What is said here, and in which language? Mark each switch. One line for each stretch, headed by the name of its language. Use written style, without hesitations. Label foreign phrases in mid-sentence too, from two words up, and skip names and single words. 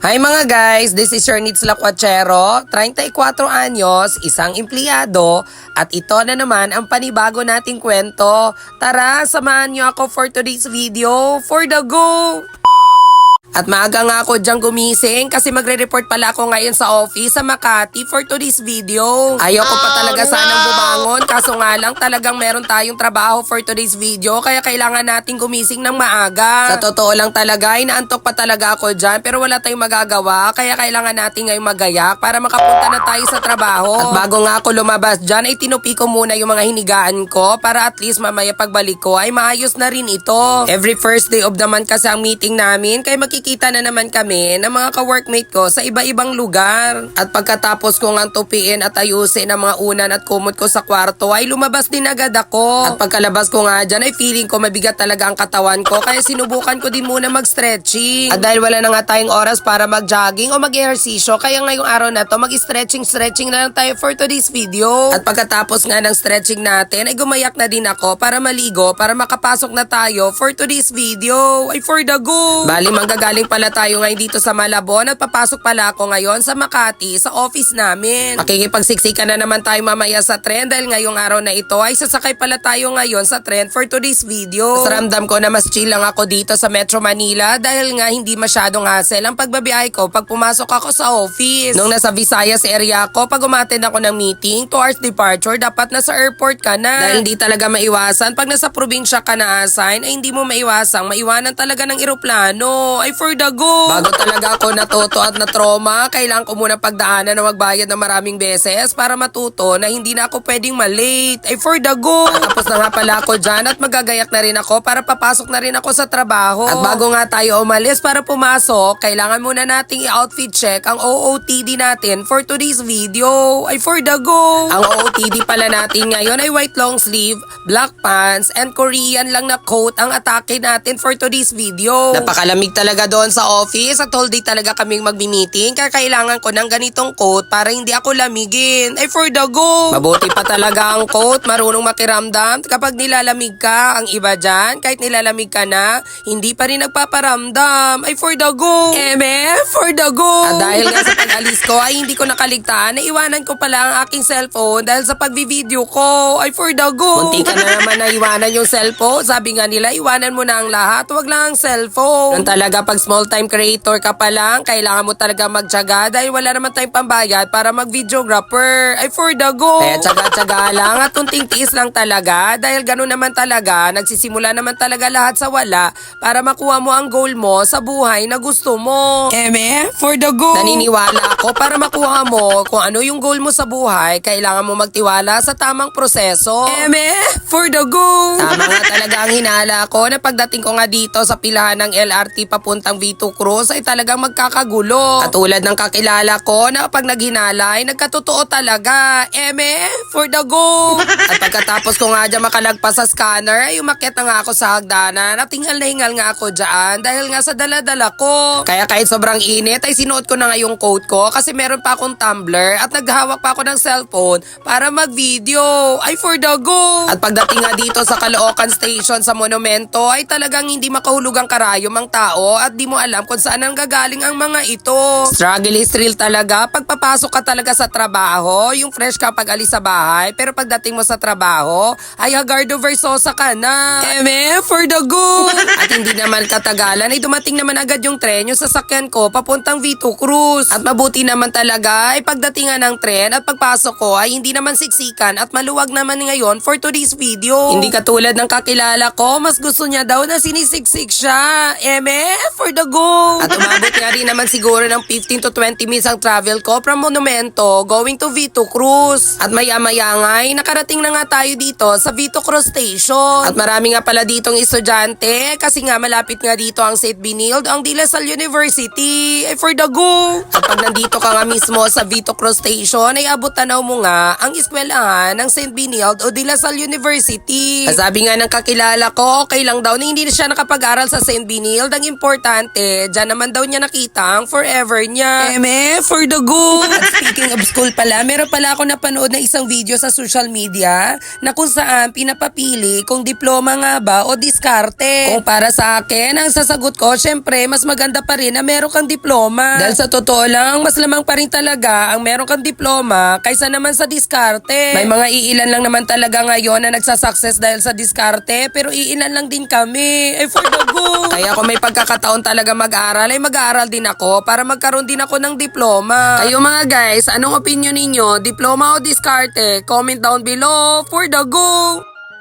Filipino: Hi mga guys,
English: this is your
Filipino: Nits Lacuachero, 34 anyos, isang empleyado, at ito na naman ang panibago nating kwento. Tara, samahan niyo ako
English: for today's video. For the go!
Filipino: At maaga nga ako dyang gumising kasi magre-report pala ako ngayon sa office sa Makati
English: for today's video.
Filipino: Ayoko pa talaga sanang bumangon kaso nga lang talagang meron tayong trabaho
English: for today's video
Filipino: kaya kailangan nating gumising ng maaga. Sa totoo lang talaga, inaantok pa talaga ako dyan pero wala tayong magagawa kaya kailangan natin ngayong magayak para makapunta na tayo sa trabaho. At bago nga ako lumabas dyan ay tinupi ko muna yung mga hinigaan ko para
English: at least
Filipino: mamaya pagbalik ko ay maayos na rin ito.
English: Every first day of the month
Filipino: kasi ang meeting namin kaya makikita na naman kami ng mga ka-workmate ko sa iba-ibang lugar. At pagkatapos ko ngang tupiin at ayusin ang mga unan at kumot ko sa kwarto ay lumabas din agad ako. At pagkalabas ko nga dyan ay feeling ko mabigat talaga ang katawan ko kaya sinubukan ko din muna mag-stretching. At dahil wala na nga tayong oras para mag-jogging o mag-ehersisyo kaya ngayong araw na to mag-stretching na lang tayo
English: for today's video.
Filipino: At pagkatapos nga ng stretching natin ay gumayak na din ako para maligo para makapasok na tayo
English: for today's video. Ay for the go!
Filipino: Bali manggagaling pala tayo ngayon dito sa Malabon at papasok pala ako ngayon sa Makati sa office namin. Makikipagsiksikan na naman tayo mamaya sa tren dahil ngayong araw na ito ay sasakay pala tayo ngayon sa tren
English: for today's video.
Filipino: Mas ramdam ko na mas chill lang ako dito sa Metro Manila dahil nga hindi masyadong hassle ang pagbabiyahe ko pag pumasok ako sa office. Nung nasa Visayas area ako, pag umattend ako ng meeting,
English: 2 hours departure,
Filipino: dapat nasa airport ka na. Dahil hindi talaga maiwasan pag nasa probinsya ka na assign ay hindi mo maiwasang maiwanan talaga ng eroplano.
English: Ay for the go!
Filipino: Bago talaga ako natuto at na-trauma, kailangan ko muna pagdaanan na magbayad ng maraming beses para matuto na hindi na ako pwedeng malate.
English: Ay for the go!
Filipino: Tapos na nga pala ako dyan at magagayak na rin ako para papasok na rin ako sa trabaho. At bago nga tayo umalis para pumasok, kailangan muna nating i-
English: outfit check
Filipino: ang OOTD natin
English: for today's video. Ay for the go!
Filipino: Ang OOTD pala natin ngayon ay
English: white long sleeve, black pants, and Korean
Filipino: lang na coat ang atake natin
English: for today's video.
Filipino: Napakalamig talaga doon sa office at whole day talaga kaming magmi-meeting kaya kailangan ko ng ganitong coat para hindi ako lamigin.
English: Ay for the go!
Filipino: Mabuti pa talaga ang coat, marunong makiramdam kapag nilalamig ka. Ang iba dyan, kahit nilalamig ka na, hindi pa rin nagpaparamdam.
English: Ay for the go! For the go!
Filipino: At dahil nga sa pag-alis ko ay hindi ko nakaligtaan na iwanan ko pala ang aking cellphone dahil sa pag-video ko.
English: Ay for the go!
Filipino: Munti ka na naman na iwanan yung cellphone. Sabi nga nila, iwanan mo na ang lahat, wag lang ang cellphone. Yan talaga pag
English: small time creator
Filipino: ka pa lang, kailangan mo talaga magtyaga dahil wala naman tayong pambayad para mag-videographer.
English: Ay for the go!
Filipino: Kaya tyaga-tyaga lang at tunting tiis lang talaga dahil gano'n naman talaga, nagsisimula naman talaga lahat sa wala para makuha mo ang goal mo sa buhay na gusto mo.
English: For the go!
Filipino: Naniniwala ako para makuha mo kung ano yung goal mo sa buhay, kailangan mo magtiwala sa tamang proseso.
English: For the go!
Filipino: Tama nga talaga ang hinala ko na pagdating ko nga dito sa pilahan ng LRT papuntang V2 Cruz ay talagang magkakagulo. Katulad ng kakilala ko na pag naghinala ay nagkatotoo talaga.
English: For the go!
Filipino: At pagkatapos ko nga dyan makalagpas sa scanner ay umakyat na nga ako sa hagdanan at hingal na hingal nga ako dyan dahil nga sa dala-dala ko. Kaya kahit sobrang init ay sinuot ko na nga yung coat ko kasi meron pa akong tumbler at naghahawak pa ako ng cellphone para mag-video.
English: Ay for the go!
Filipino: At pagdating nga dito sa Caloocan Station sa Monumento ay talagang hindi makahulog ang karayom ang tao at di mo alam kung saan ang gagaling ang mga ito.
English: Struggle is real
Filipino: talaga. Pagpapasok ka talaga sa trabaho, yung fresh ka pag alis sa bahay, pero pagdating mo sa trabaho, ay hagardo versosa ka na.
English: For the go!
Filipino: At hindi naman katagalan, ay dumating naman agad yung tren, yung sasakyan ko, papuntang V2 Cruz. At mabuti naman talaga, ay pagdatingan ng tren at pagpasok ko, ay hindi naman siksikan at maluwag naman ngayon
English: for today's video.
Filipino: Hindi katulad ng kakilala ko, mas gusto niya daw na sinisiksik siya.
English: For the go!
Filipino: At umabot nga rin naman siguro ng
English: 15 to 20 minutes
Filipino: ang travel ko
English: from Monumento going to V2 Cruz.
Filipino: At maya-maya nga ay nakarating na nga tayo dito sa V2 Cruz Station. At marami nga pala ditong estudyante kasi nga malapit nga dito ang St. Benilde, ang De La Salle University.
English: Ay for the go!
Filipino: At pag nandito ka nga mismo sa V2 Cruz Station ay abot tanaw mo nga ang eskwelahan ng St. Benilde o De La Salle University. Sabi nga ng kakilala ko, okay lang daw na hindi na siya nakapag-aral sa St. Benilde. Ang important importante, dyan naman daw niya nakita ang forever niya.
English: For the go!
Filipino: At
English: speaking of school
Filipino: pala, meron pala ako napanood na isang video sa
English: social media
Filipino: na kung saan pinapapili kung diploma nga ba o diskarte. Kung para sa akin, ang sasagot ko, syempre, mas maganda pa rin na meron kang diploma. Dahil sa totoo lang, mas lamang pa rin talaga ang meron kang diploma kaysa naman sa diskarte. May mga iilan lang naman talaga ngayon na nagsasucess dahil sa diskarte, pero iilan lang din kami.
English: For the go!
Filipino: Kaya kung may pagkakataon talaga mag-aral, ay mag-aaral din ako para magkaroon din ako ng diploma. Kayo mga guys, anong opinion ninyo? Diploma o diskarte?
English: Comment down below. For the go!